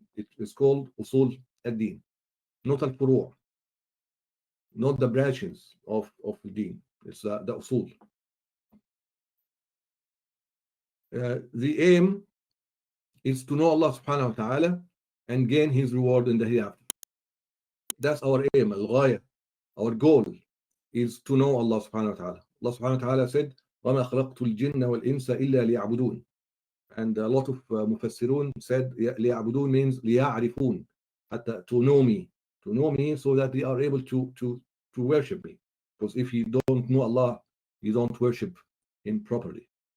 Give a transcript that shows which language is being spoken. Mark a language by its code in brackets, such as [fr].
[en] It is called usul ad-din, not al-furu', not the branches of the deen. It's the usul. The aim is to know Allah subhanahu wa ta'ala and gain his reward in the hereafter. That's our aim, al-ghaya. Our goal is to know Allah subhanahu wa ta'ala. Allah subhanahu wa ta'ala said, [ar] وَمَا خَلَقْتُ الْجِنَّ وَالْإِنسَ إِلَّا لِيَعْبُدُونَ. [en] And a lot of Mufassirun said, لِيَعْبُدُون means لِيَعْرِفُون, to know me. To know me so that they are able to worship me. Because if you don't know Allah, you don't worship Him properly.